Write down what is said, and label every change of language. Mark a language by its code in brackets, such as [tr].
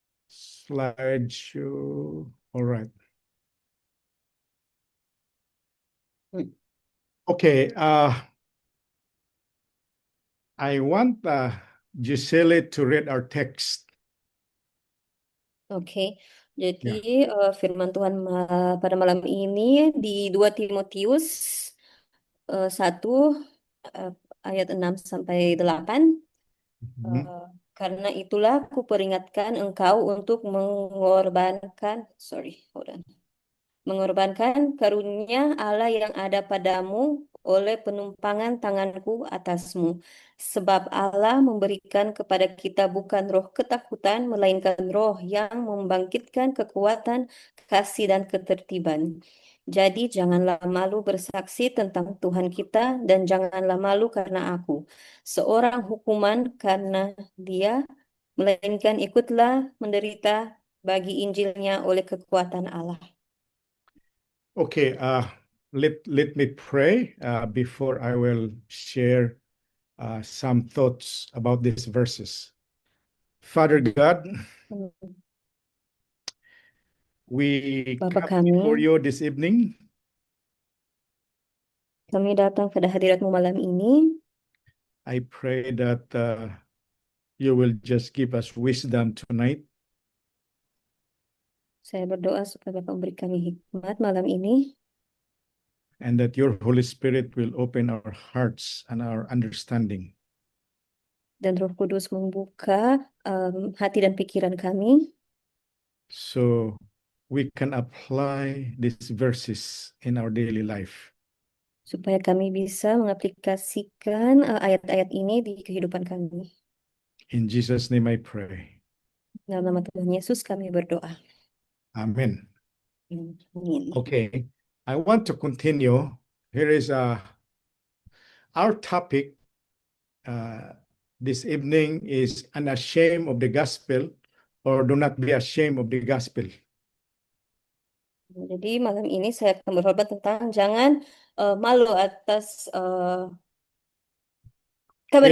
[en] Slideshow, all right. Okay, I want Gisele to read our text. [id] Oke, jadi firman Tuhan pada malam ini di 2 Timotius 1 ayat 6 sampai 8. Karena itulah aku peringatkan engkau untuk mengorbankan karunia Allah yang ada padamu oleh penumpangan tanganku atasmu. Sebab Allah memberikan kepada kita bukan roh ketakutan, melainkan roh yang membangkitkan kekuatan, kasih, dan ketertiban. Jadi janganlah malu bersaksi tentang Tuhan kita, dan janganlah malu karena aku, seorang hukuman karena Dia, melainkan ikutlah menderita bagi Injilnya oleh kekuatan Allah. [en] Okay, let me pray before I will share some thoughts about these verses. Father God, we [id] Bapa [en] come before [id] kami, [en] you this evening. [id] kami datang pada hadirat-Mu malam ini. [en] I pray that you will just give us wisdom tonight. [id] Saya berdoa supaya Bapak memberi kami hikmat malam ini. [en] And that your Holy Spirit will open our hearts and our understanding. [id] Dan Roh Kudus membuka hati dan pikiran kami. [en] So we can apply these verses in our daily life. [id] Supaya kami bisa mengaplikasikan ayat-ayat ini di kehidupan kami. [en] In Jesus' name I pray. [id] Dalam nama Tuhan Yesus kami berdoa. [en] Amen. [id] Amin. [en] Okay, I want to continue here is our topic this evening is unashamed of the gospel, or do not be ashamed of the gospel. [id] Jadi malam ini saya akan berkhotbah tentang jangan malu atas kabar